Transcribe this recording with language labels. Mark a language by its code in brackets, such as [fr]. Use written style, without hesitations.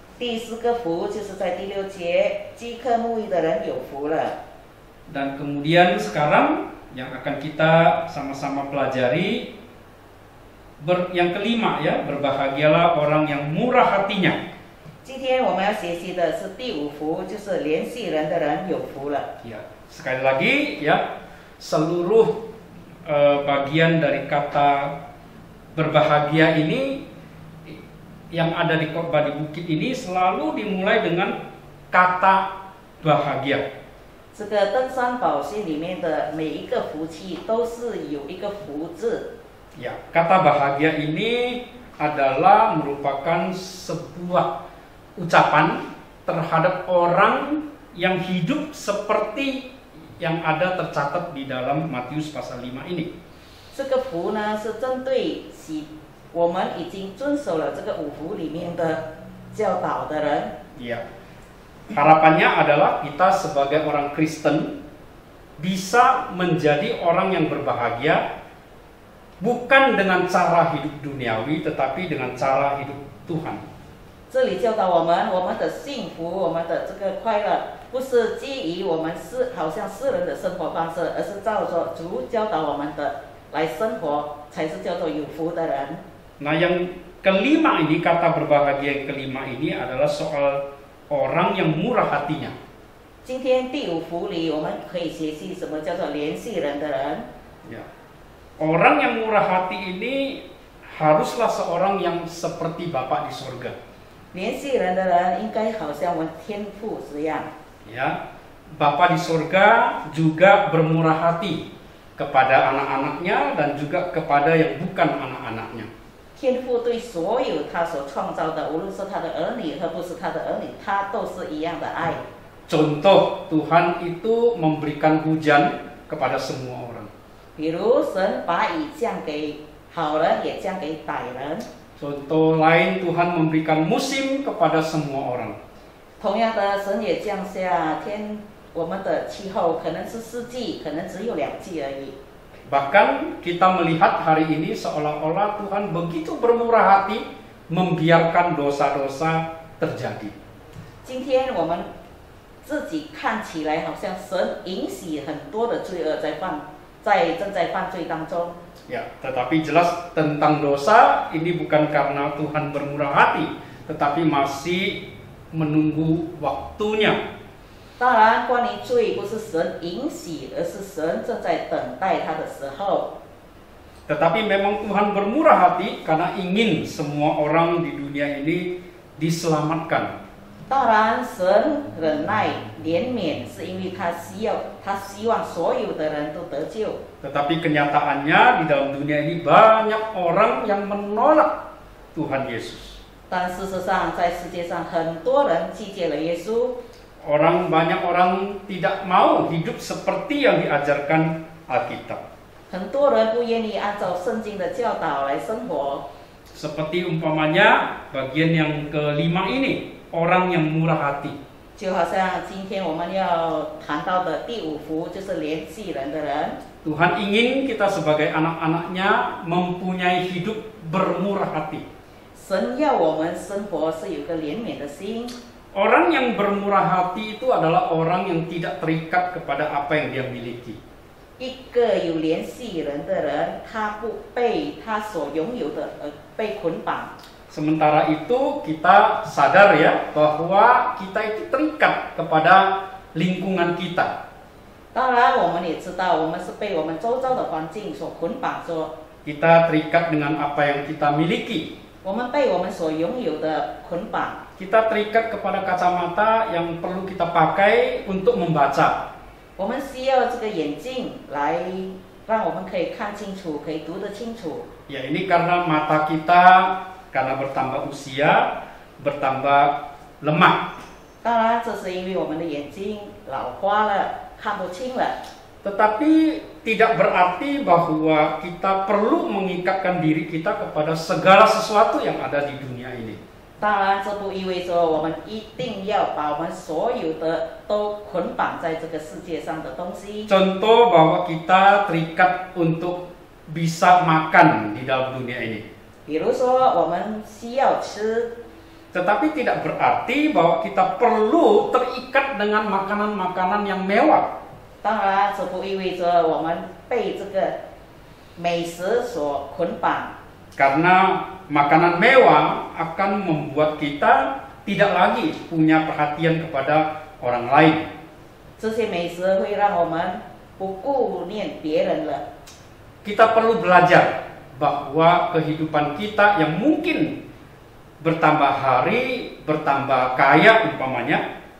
[zh] 第4个福就是在第6节，饥渴沐浴的人有福了。 [id] Dan kemudian sekarang yang akan kita sama-sama pelajari yang kelima ya, berbahagialah orang yang murah hatinya. [zh] 今天我们要学习的是第5福，就是怜悯人的人有福了。 [id] Ya, sekali lagi ya, seluruh bagian dari kata berbahagia ini yang ada di khotbah di bukit ini selalu dimulai dengan kata bahagia. [zh] 这个登山宝训里面的每一个福气都是有一个福字。 [id] Ya, kata bahagia ini adalah merupakan sebuah ucapan terhadap orang yang hidup seperti yang ada tercatat di dalam Matius pasal 5 ini. [zh] 这个福呢是针对我们已经遵守了这个5福里面的教导的人。 Ya. [id] Harapannya adalah kita sebagai orang Kristen bisa menjadi orang yang berbahagia bukan dengan cara hidup duniawi tetapi dengan cara hidup Tuhan. [zh] 这里教导我们的幸福，我们的这个快乐，不是基于我们好像世人的生活方式，而是照着主教导我们的来生活，才是叫做有福的人。 [id] Nah, yang kelima ini, kata berbahagia yang kelima ini adalah soal orang yang murah hatinya. [zh] 今天第五福里，我们可以学习什么叫做怜恤人的人。 Ya. [id] Orang yang murah hati ini haruslah seorang yang seperti Bapa di surga. [zh] 怜恤人的人应该好像我们天父一样。 [id] Ya, Bapa di surga juga bermurah hati kepada anak-anaknya dan juga kepada yang bukan anak-anaknya. [zh] 天父对所有他所创造的，无论是他的儿女和不是他的儿女，他都是一样的爱。 [id] Contoh, Tuhan itu memberikan hujan kepada semua orang. [zh] 比如神把雨降给好人，也降给歹人。 [id] Contoh lain, Tuhan memberikan musim kepada semua orang. [zh] 同样的，神也降下我们的气候，可能是四季，可能只有2季而已。 [id] Bahkan kita melihat hari ini seolah-olah Tuhan begitu bermurah hati membiarkan dosa-dosa terjadi. [zh] 今天我们自己看起来好像神允许很多的罪恶正在犯罪当中。 [id] Ya, tetapi jelas tentang dosa ini bukan karena Tuhan bermurah hati, tetapi masih menunggu waktunya. [zh] 当然，关于罪不是神允许，而是神正在等待他的时候。 [id] Tetapi memang Tuhan bermurah hati karena ingin semua orang di dunia ini diselamatkan. [zh] 当然，神忍耐怜悯，是因为他希望所有的人都得救。 [id] Tetapi kenyataannya di dalam dunia ini banyak orang yang menolak Tuhan Yesus. [zh] 但事实上，在世界上很多人拒绝了耶稣。 [id] Banyak orang tidak mau hidup seperti yang diajarkan Alkitab. [zh] 很多人不愿意按照圣经的教导来生活。 [id] Seperti umpamanya bagian yang kelima ini, orang yang murah hati. [zh] 就好像今天我们要谈到的第5福，就是怜恤人的人。 [id] Tuhan ingin kita sebagai anak-anaknya mempunyai hidup bermurah hati. [zh] 神要我们生活是有个怜悯的心。 [id] Orang yang bermurah hati itu adalah orang yang tidak terikat kepada apa yang dia miliki. [zh] 一个有怜恤人的人，他不被他所拥有的被捆绑。 [id] Sementara itu kita sadar ya bahwa kita itu terikat kepada lingkungan kita. [zh] 当然，我们也知道，我们是被我们周遭的环境所捆绑着。 [id] Kita terikat dengan apa yang kita miliki. [zh] 我们被我们所拥有的捆绑。 [id] Kita terikat kepada kacamata yang perlu kita pakai untuk membaca. [zh] 我们需要这个眼镜来让我们可以看清楚，可以读得清楚。 [id] Ya, ini karena mata kita karena bertambah usia, bertambah lemah. [zh] 当然，这是因为我们的眼睛老花了，看不清了。 [id] Tetapi tidak berarti bahwa kita perlu mengikatkan diri kita kepada segala sesuatu yang ada di dunia ini. [zh] 当然，这不意味着我们一定要把我们所有的都捆绑在这个世界上的东西。 [id] Contoh bahwa kita terikat untuk bisa makan di dalam dunia ini. [zh] 比如说，我们需要吃， [id] Tetapi tidak berarti bahwa kita perlu terikat dengan makanan-makanan yang mewah. [zh] 当然，这不意味着我们被这个美食所捆绑。 [id] Karena makanan mewah akan membuat kita tidak lagi punya perhatian kepada orang lain. [zh] 这些美食会让我们不顾念别人了。 [id] Kita perlu belajar bahwa kehidupan kita yang mungkin bertambah hari, bertambah kaya umpamanya,